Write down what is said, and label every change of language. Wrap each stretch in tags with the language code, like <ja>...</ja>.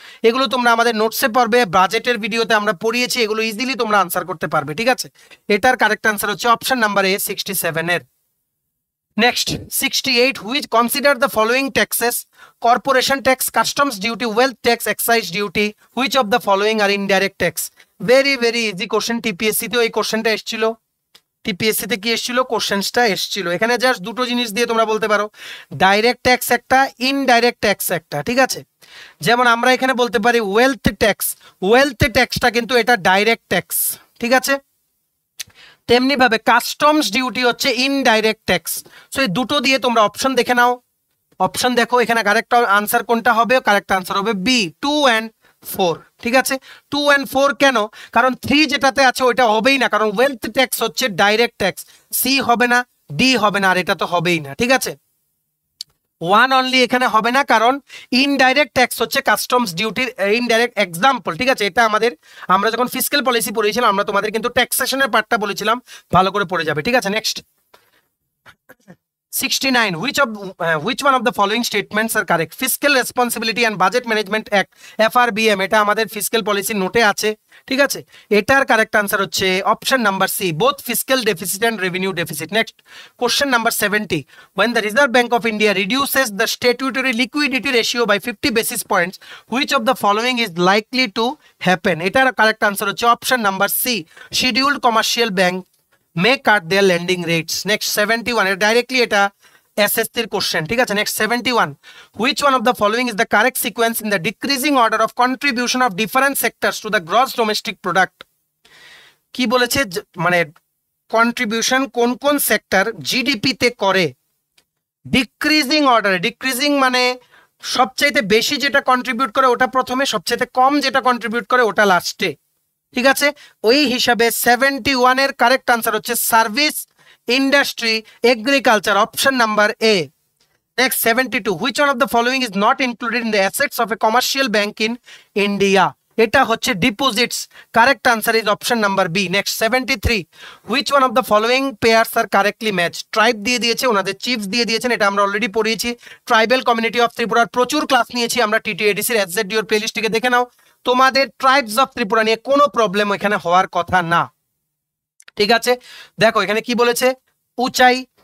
<bn>এগুলো তোমরা আমাদের নোটসে পড়বে, বাজেটের ভিডিওতে আমরা পড়িয়েছি, এগুলো ইজিলি তোমরা আনসার করতে পারবে। ঠিক আছে, এটার কারেক্ট আনসার হচ্ছে option number A 67-এর।</bn> <en>Next, 68. Which consider the following taxes: corporation tax, customs duty, wealth tax, excise duty. Which of the following are indirect tax? Very easy question.</en> <bn>TPSC তে এই কোশ্চেনটা এসেছিল। TPSC তে কি এসেছিল? কোশ্চেনটা এসেছিল। এখানে জাস্ট দুটো জিনিস দিয়ে তোমরা বলতে পারো, ডাইরেক্ট ট্যাক্স একটা, ইনডাইরেক্ট ট্যাক্স একটা। ঠিক আছে, যেমন আমরা এখানে বলতে পারি ওয়েলথ ট্যাক্সটা কিন্তু এটা ডাইরেক্ট ট্যাক্স। ঠিক আছে, তেমনি ভাবে কাস্টমস ডিউটি হচ্ছে ইনডাইরেক্ট ট্যাক্স। সো এই দুটো দিয়ে তোমরা অপশন দেখে নাও। অপশন দেখো, এখানে কারেক্ট আনসার কোনটা হবে? কারেক্ট আনসার হবে বি, 2 and 4। ঠিক আছে, 2 and 4 কেন? কারণ 3 যেটাতে আছে ওইটা হবেই না, কারণ ওয়েলথ ট্যাক্স হচ্ছে ডাইরেক্ট ট্যাক্স। সি হবে না, ডি হবে না, আর এটা তো হবেই না। ঠিক আছে, 1 অনলি এখানে হবে না, কারণ ইনডাইরেক্ট ট্যাক্স হচ্ছে কাস্টমস ডিউটির ইনডাইরেক্ট এক্সাম্পল। ঠিক আছে, এটা আমরা যখন ফিসক্যাল পলিসি পড়িয়েছিলাম আমরা তোমাদের কিন্তু ট্যাক্সেশনের পার্টটা বলেছিলাম, ভালো করে পড়ে যাবে। ঠিক আছে, next 69.</bn> <en>Which one of the following statements are correct? Fiscal Responsibility and Budget Management Act, FRBM,</en> <bn>এটা আমাদের ফিসক্যাল পলিসি নোটে আছে। ঠিক আছে, এটার কারেক্ট আনসার হচ্ছে option number C,</bn> <en>both fiscal deficit and revenue deficit. Next, question number 70. When the Reserve Bank of India reduces the statutory liquidity ratio by 50 basis points, which of the following is likely to happen?</en> <bn>এটার correct answer হচ্ছে option number C,</bn> <en>scheduled commercial bank may cut their lending rates.</en> <bn>Next, 71.</bn> <en>Directly এটা SSC question. ঠিক আছে, next 71. Which one of the following is the correct sequence in the decreasing order of contribution of different sectors to the gross domestic product?</en> <bn>কি বলেছে, মানে contribution কোন কোন sector GDP তে করে ডিক্রিজিং অর্ডারে। ডিক্রিজিং মানে সবচাইতে বেশি যেটা কন্ট্রিবিউট করে ওটা প্রথমে, সবচাইতে কম যেটা কন্ট্রিবিউট করে ওটা লাস্টে। ঠিক আছে, ওই হিসাবে 71-এর কারেক্ট আনসার হচ্ছে service, industry, agriculture, option number A. Next 72.</bn> <en>Which one of the following is not included in the assets of a commercial bank in India?</en> <bn>এটা হচ্ছে</bn> <en>Deposits. Correct answer is option number B. Next 73. Which one of the following pairs are correctly matched?</en> <bn>Tribe দিয়ে দিয়েছে, ওনাদের chiefs দিয়ে দিয়েছেন, এটা আমরা already পড়িয়েছি। Tribal community of ত্রিপুরার প্রচুর ক্লাস নিয়েছি আমরা TTADC-র SZDO প্লেলিস্টটিকে দেখে নাও। তোমাদের ট্রাইবস অফ ত্রিপুরা নিয়ে কোনো প্রবলেম এখানে হওয়ার কথা না। ঠিক আছে, দেখো এখানে কি বলেছে, উঁচাই,</bn>